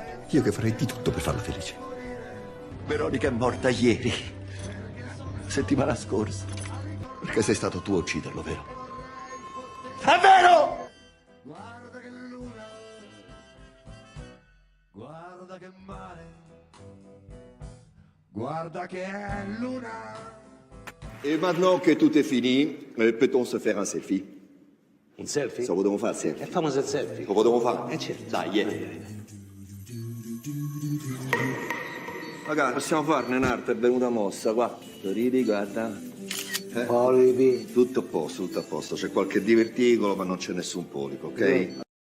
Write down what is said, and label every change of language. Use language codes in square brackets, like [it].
[it] Io che farei di tutto per farla felice. Veronica è morta ieri. Settimana scorsa. Perché sei stato tu a ucciderlo, vero? È vero! Guarda che luna, guarda che mare, guarda che è luna. [fr] Et maintenant que tout est fini, peut-on se faire un selfie? Un selfie? Ça [it] vogliamo fare selfie? Facciamo il selfie. Lo vogliamo fare? Certo. Dai, Ragazzi, possiamo farne un'altra, è venuta mossa, guarda. Ridi, guarda. Polipi. Tutto a posto. C'è qualche diverticolo, ma non c'è nessun polipo, ok?